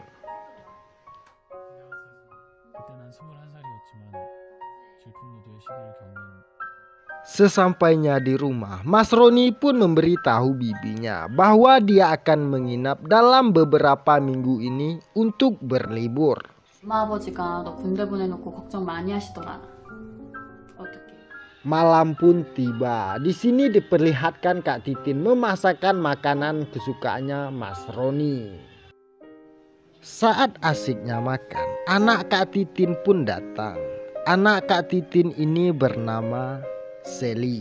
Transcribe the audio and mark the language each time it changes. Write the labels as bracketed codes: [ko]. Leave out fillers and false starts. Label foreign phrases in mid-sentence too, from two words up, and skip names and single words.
[id] Sesampainya di rumah, Mas Roni pun memberitahu bibinya bahwa dia akan menginap dalam beberapa minggu ini untuk berlibur. [ko] 엄마 아버지가 너 군대 보내놓고 걱정 많이 하시더라. 어떡해? [id] Malam pun tiba. Di sini diperlihatkan Kak Titin memasakkan makanan kesukaannya Mas Roni. Saat asiknya makan, anak Kak Titin pun datang. Anak Kak Titin ini bernama Sally.